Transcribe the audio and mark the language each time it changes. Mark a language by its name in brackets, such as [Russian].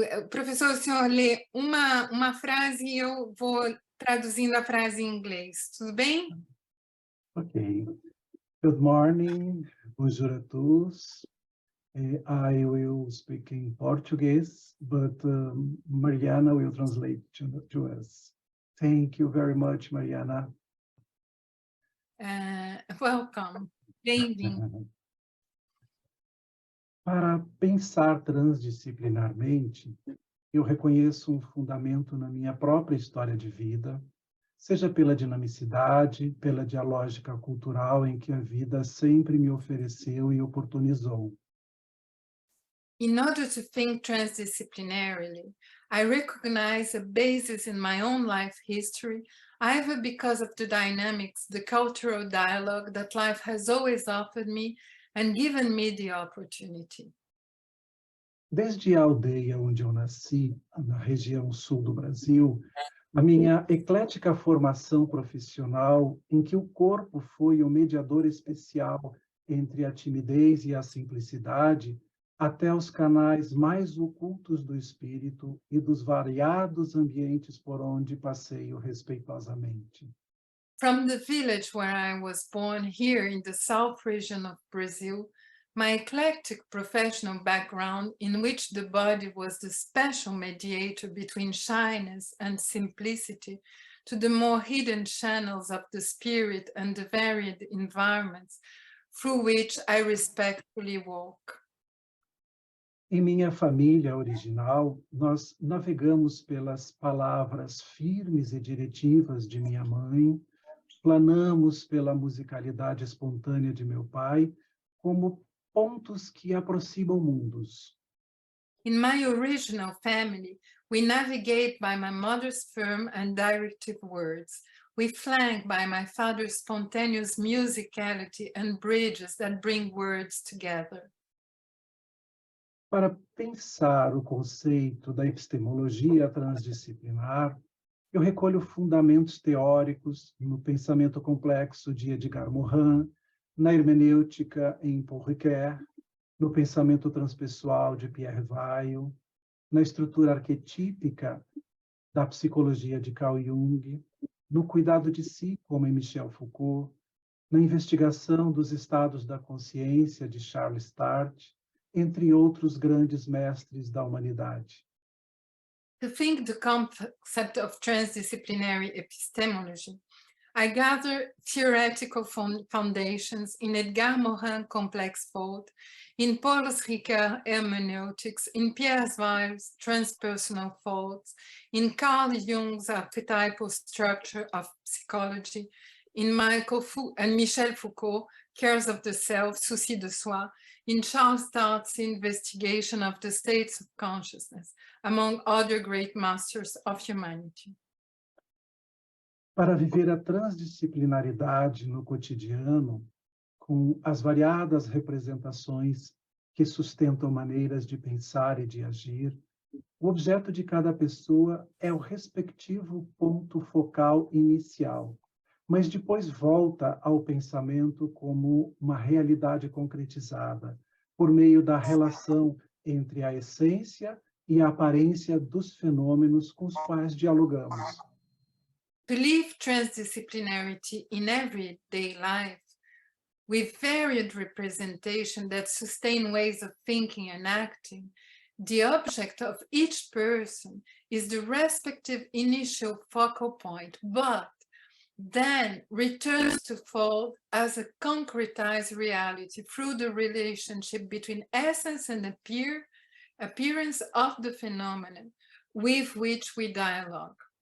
[Portuguese] Professor, o senhor lê uma frase e eu vou traduzindo a frase em inglês. Tudo bem? Ok. [English] Good morning, [French] bonjour à tous. [English] I will speak in Portuguese, but Mariana will translate to us. Thank you very much, Mariana. Welcome. [Portuguese] Bem-vindo. Para pensar transdisciplinarmente, eu reconheço um fundamento na minha própria história de vida, seja pela dinamicidade, pela dialógica cultural em que a vida sempre me ofereceu e oportunizou. [English] In order to think transdisciplinarily, I recognize a basis in my own life history, either because of the dynamics, the cultural dialogue that life has always offered me and given me the opportunity. [Portuguese] Desde a aldeia onde eu nasci, na região sul do Brasil, a minha eclética formação profissional, em que o corpo foi o mediador especial entre a timidez e a simplicidade, até os canais mais ocultos do espírito e dos variados ambientes por onde passeio respeitosamente. [English] From the village where I was born here in the South region of Brazil, my eclectic professional background in which the body was the special mediator between shyness and simplicity, to the more hidden channels of the spirit and the varied environments through which I respectfully walk. [Portuguese] Em minha família original, nós navegamos pelas palavras firmes e diretivas de minha mãe, planamos pela musicalidade espontânea de meu pai, como pontos que aproximam mundos. [English] In my original family, we navigate by my mother's firm and directive words. We flank by my father's spontaneous musicality and bridges that bring words together. [Portuguese] Para pensar o conceito da epistemologia transdisciplinar, eu recolho fundamentos teóricos no pensamento complexo de Edgar Morin, na hermenêutica em Paul Ricoeur, no pensamento transpessoal de Pierre Weil, na estrutura arquetípica da psicologia de Carl Jung, no cuidado de si, como em Michel Foucault, na investigação dos estados da consciência de Charles Sturt, entre outros grandes mestres da humanidade. [English] To think the concept of transdisciplinary epistemology, I gather theoretical foundations in Edgar Morin's complex thought, in Paul Ricoeur's hermeneutics, in Pierre Weil's transpersonal thoughts, in Carl Jung's archetypal structure of psychology, in Michel Foucault, Cares of the Self, Souci de Soi, in Charles Sturt's investigation of the states of consciousness, among other great masters of humanity. [Portuguese] Para viver a transdisciplinaridade no cotidiano, com as variadas representações que sustentam maneiras de pensar e de agir, o objeto de cada pessoa é o respectivo ponto focal inicial, mas depois volta ao pensamento como uma realidade concretizada, por meio da relação entre a essência e a aparência dos fenômenos com os quais dialogamos. [English] To live transdisciplinarity in everyday life, with varied representation that sustain ways of thinking and acting, the object of each person is the respective initial focal point, but then returns to fold as a concretized reality through the relationship between essence and appearance of the phenomenon with which we dialogue.